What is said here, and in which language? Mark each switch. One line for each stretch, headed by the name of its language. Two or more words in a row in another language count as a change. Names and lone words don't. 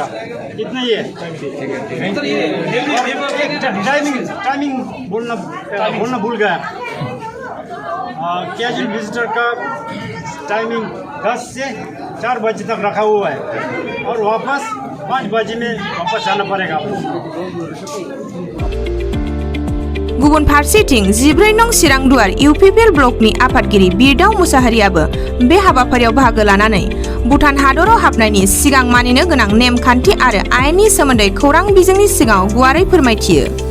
Hindi: इतना ही है। टाइमिंग बोलना भूल गया।
English: casual visitor
Hindi: का टाइमिंग 10 से 4 बजे तक रखा हुआ है और वापस 5 बजे में वापस जाना पड़ेगा आपको।
Bodo: गुबुन फारसेथिं 14 नं चिरांदुवार इउपिपिएल ब्लकनि आफादगिरि बिरदाव मुसाहारियाबो बे हाबाफारियाव बाहागो लानानै भुटान हादराव हाबनायनि सिगां मानिनो गोनां नेमखान्थि आरो आयेननि सोमोन्दै खौरां बिजोंनि सिगाङाव गुवारै फोरमायथियो।